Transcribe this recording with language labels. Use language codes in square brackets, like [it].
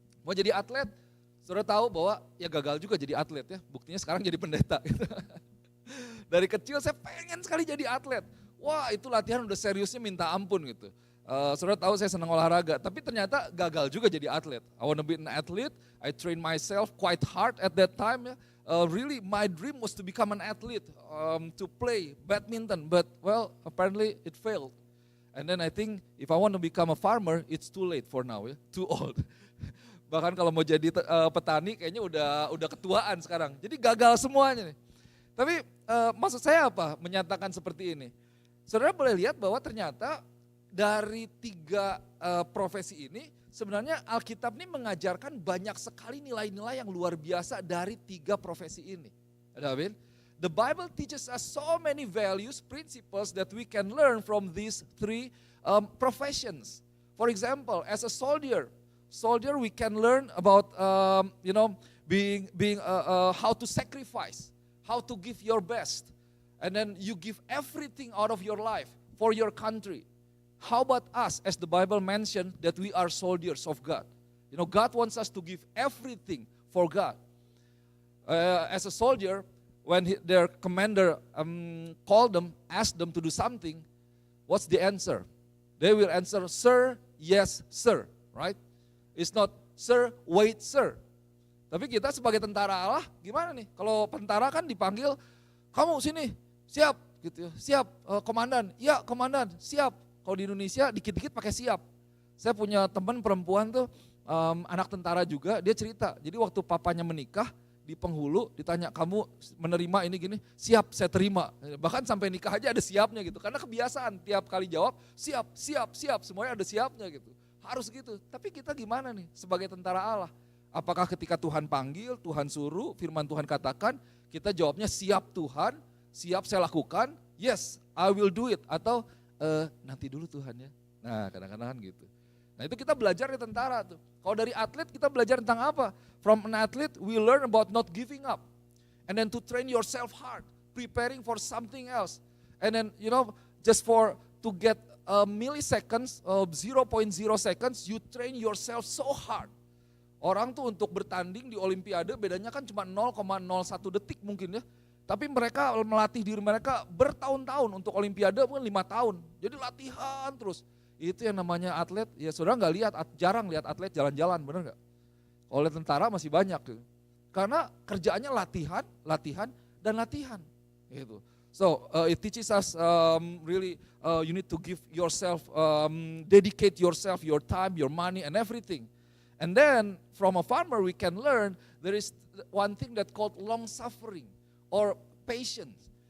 [id] Mau jadi atlet, saudara tahu bahwa ya gagal juga jadi atlet ya. Buktinya sekarang jadi pendeta. Gitu. Dari kecil saya pengen sekali jadi atlet. Wah itu latihan udah seriusnya minta ampun gitu. Saudara tahu saya senang olahraga, tapi ternyata gagal juga jadi atlet. [en] I want to be an athlete, I train myself quite hard at that time ya. Really my dream was to become an athlete, to play badminton, but well apparently it failed. And then I think if I want to become a farmer, it's too late for now ya, too old. [id] Bahkan kalau mau jadi petani kayaknya udah ketuaan sekarang. Jadi gagal semuanya nih. Tapi maksud saya apa menyatakan seperti ini? Saudara boleh lihat bahwa ternyata dari 3 profesi ini sebenarnya Alkitab ini mengajarkan banyak sekali nilai-nilai yang luar biasa dari 3 profesi ini. Amin. [en] The Bible teaches us so many values, principles that we can learn from these 3 professions. For example, as a soldier we can learn about being how to sacrifice, how to give your best, and then you give everything out of your life for your country. How about us, as the Bible mentioned, that we are soldiers of God? You know, God wants us to give everything for God. As a soldier, when their commander called them, asked them to do something, what's the answer? They will answer, sir, yes, sir, right? It's not, sir, wait, sir. [id] Tapi kita sebagai tentara Allah, gimana nih? Kalau tentara kan dipanggil, kamu sini, siap, gitu ya. Siap, komandan, ya komandan, siap. Kalau di Indonesia dikit-dikit pakai siap. Saya punya teman perempuan tuh, anak tentara juga, dia cerita. Jadi waktu papanya menikah, di penghulu ditanya kamu menerima ini gini, siap saya terima. Bahkan sampai nikah aja ada siapnya gitu. Karena kebiasaan tiap kali jawab siap, siap, siap. Semuanya ada siapnya gitu. Harus gitu. Tapi kita gimana nih sebagai tentara Allah? Apakah ketika Tuhan panggil, Tuhan suruh, firman Tuhan katakan, kita jawabnya siap Tuhan, siap saya lakukan, [en] yes I will do it. [id] Atau nanti dulu Tuhan ya. Nah kadang-kadang gitu. Nah itu kita belajar di tentara tuh. Kalau dari atlet kita belajar tentang apa? [en] From an athlete we learn about not giving up. And then to train yourself hard, preparing for something else. And then just to get milliseconds, 0.0 seconds, you train yourself so hard. [id] Orang tuh untuk bertanding di Olimpiade bedanya kan cuma 0,01 detik mungkin ya. Tapi mereka melatih diri mereka bertahun-tahun untuk Olimpiade mungkin 5 tahun. Jadi latihan terus. Itu yang namanya atlet, ya saudara jarang lihat atlet jalan-jalan, benar nggak? Oleh tentara masih banyak gitu. Karena kerjaannya latihan, dan latihan. Gitu. [en] So it teaches us really you need to give yourself, dedicate yourself, your time, your money and everything. And then from a farmer we can learn there is one thing that called long suffering or patience.